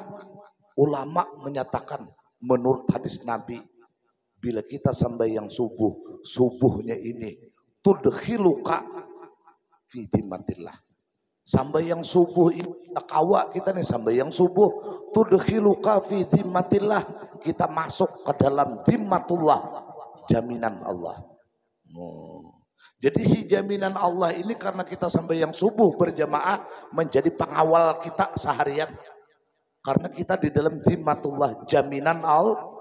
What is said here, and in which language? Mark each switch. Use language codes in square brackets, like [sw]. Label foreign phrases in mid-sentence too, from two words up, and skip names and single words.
[id] Ulama menyatakan menurut hadis Nabi, bila kita sampai yang subuhnya ini [ar] tudkhiluka fi dimmatillah. [bjn] Sampai yang subuh ini kawa kita nih sampai yang subuh [ar] tudkhiluka fi dimmatillah, [id] kita masuk ke dalam dimmatullah, jaminan Allah. Jadi si jaminan Allah ini karena kita sampai yang subuh berjamaah menjadi pengawal kita seharian. Karena kita di dalam zimmatullah, jaminan Allah.